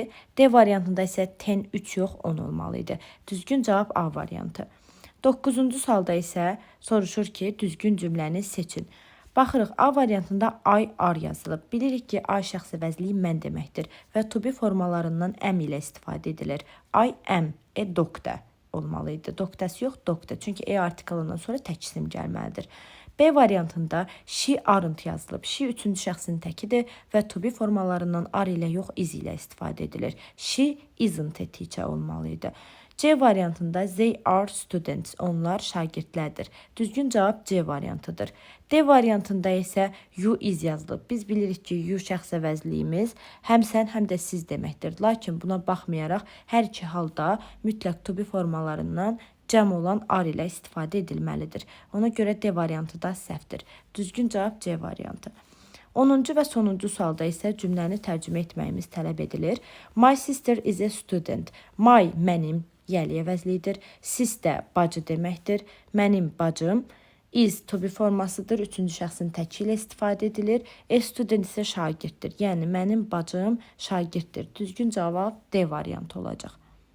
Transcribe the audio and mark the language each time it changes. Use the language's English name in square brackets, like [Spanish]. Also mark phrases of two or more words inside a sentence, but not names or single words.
[Azerbaijani] D variantında isə 10, 3 yox, 10 olmalıydı. Düzgün cavab A variantı. 9-cu sualda isə soruşur ki, düzgün cümləni seçin. Baxırıq, A variantında [English] I are [Azerbaijani] yazılıb. Bilirik ki, I şəxs əvəzliyi mən deməkdir və [English] to be [Azerbaijani] formalarından am ilə istifadə edilir. [English] I am a doctor olmalıydı. Doctors yox, doctor. [Azerbaijani] Çünki E artiklından sonra tək isim gəlməlidir. B variantında [English] she aren't [Azerbaijani] yazılıb. She üçüncü şəxsin təkidir və [English] to be [Azerbaijani] formalarından are ilə yox is ilə istifadə edilir. [English] She isn't a teacher [Azerbaijani] olmalı idi. C variantında [English] they are students. [Azerbaijani] Onlar şagirdlərdir. Düzgün cavab C variantıdır. D variantında isə [English] you is [Azerbaijani] yazılıb. Biz bilirik ki, you şəxs əvəzliyimiz həm sən, həm də siz deməkdir. Lakin buna baxmayaraq hər iki halda mütləq [English] to be [Azerbaijani] formalarından cəm olan are ilə istifadə edilməlidir. Ona görə D variantı da səhvdir. Düzgün cavab C variantı. 10-cu və sonuncu sualda isə cümləni tərcümə etməyimiz tələb edilir. [English] My sister is a student. My [Azerbaijani] mənim yəli əvəzlidir. Sis də bacı deməkdir. Mənim bacım. [English] Is to be formasıdır. [Azerbaijani] Üçüncü şəxsin təki ilə istifadə edilir. [English] A student [Azerbaijani] isə şagirddir. Yəni mənim bacım şagirddir. Düzgün cavab D variantı olacaq.